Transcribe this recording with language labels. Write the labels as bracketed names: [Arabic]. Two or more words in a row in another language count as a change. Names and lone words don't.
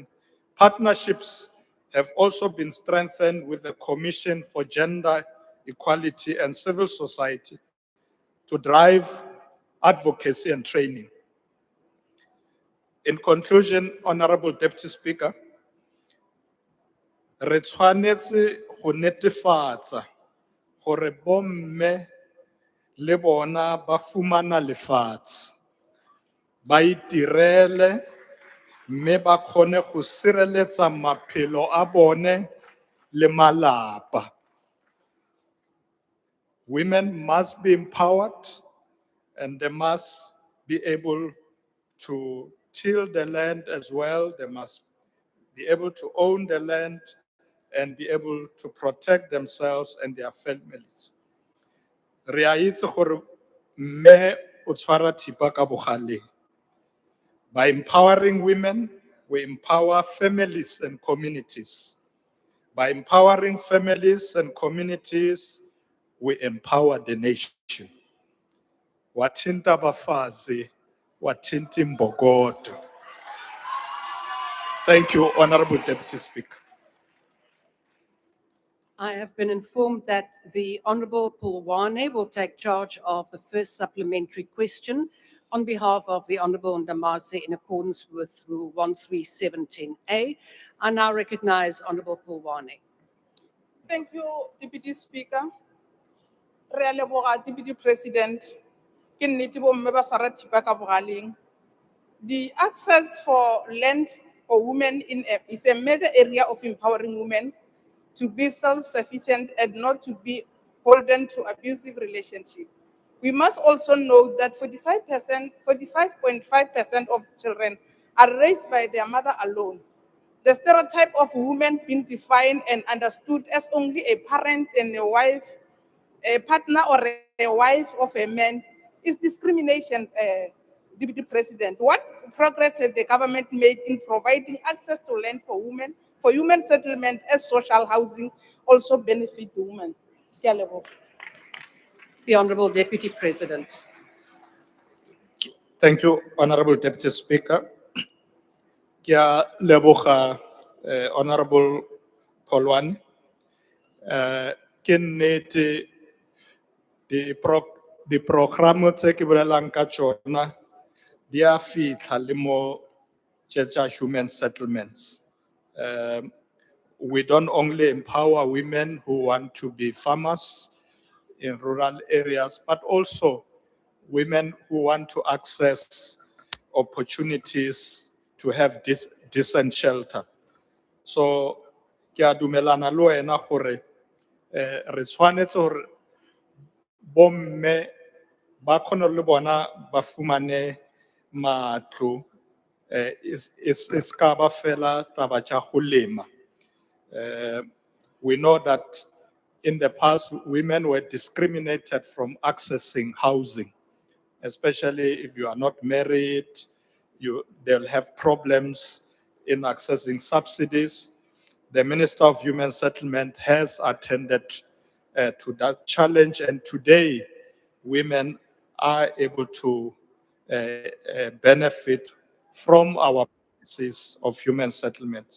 [English] Partnerships have also been strengthened with the Commission for Gender Equality and Civil Society to drive advocacy and training. In conclusion, Honorable Deputy Speaker, [Tswana] re tshwanetse go netefatsa gore bomme le bona ba fumana lefatshe, ba itirele, mme ba kgone go sireletsa maphelo a bone le malapa. [English] Women must be empowered and they must be able to till the land as well. They must be able to own the land and be able to protect themselves and their families. [Tswana] Re a itse gore mme o tshwara thipa ka bogaleng. [English] By empowering women, we empower families and communities. By empowering families and communities, we empower the nation. [Zulu] Wathinta abafazi, wathinta imbokodo. [English] Thank you, Honorable Deputy Speaker. I have been informed that the Honorable Pulwane will take charge of the first supplementary question on behalf of the Honorable Ndamase in accordance with Rule 13710A. I now recognize Honorable Pulwane. Thank you, Deputy Speaker. [Tswana] Re a leboga, [English] Deputy President. [Tswana] Ke nnete bomme ba tshwara thipa ka bogaleng. [English] The access for land for women is a major area of empowering women to be self-sufficient and not to be beholden to abusive relationships. We must also note that 45.5% of children are raised by their mother alone. The stereotype of women being defined and understood as only a parent and a wife, a partner or a wife of a man is discrimination, Deputy President. What progress has the government made in providing access to land for women, for human settlement as social housing also benefit the women? [Tswana] Ke a leboga. [English] The Honorable Deputy President. Thank you, Honorable Deputy Speaker. [Tswana] Ke a leboga, Honorable Polwane. Ke nnete di programo tse ke bolelang ka tsona di a fitlha le mo tsa [English] human settlements. We don't only empower women who want to be farmers in rural areas, but also women who want to access opportunities to have decent shelter. So, [Tswana] ke a dumelana le wena gore re tshwanetse gore bomme ba kgone le bona ba fumane matlo is ka ba fela taba tša go lema. [English] We know that in the past, women were discriminated from accessing housing, especially if you are not married, they'll have problems in accessing subsidies. The Minister of Human Settlement has attended to that challenge, and today women are able to benefit from our policies of human settlements.